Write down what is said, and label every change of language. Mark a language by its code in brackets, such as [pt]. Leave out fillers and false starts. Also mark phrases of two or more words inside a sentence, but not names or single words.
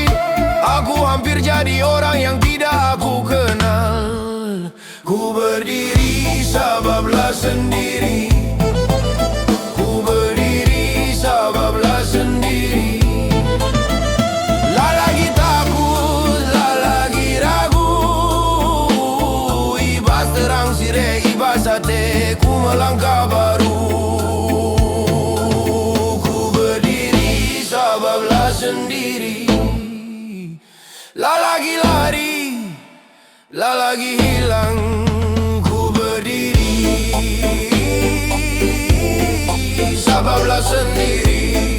[id] Aku hampir jadi orang yang tidak aku kenal. Ku berdiri sebablah sendiri. Ku berdiri sebablah sendiri. Lah lagi takut, lah lagi ragu. [btx] Ibas terang sireh, [id] ibas hatiku melangkah baru. Ku berdiri sebablah sendiri. Lah lagi lari, lah lagi hilang. Ku berdiri sebablah sendiri.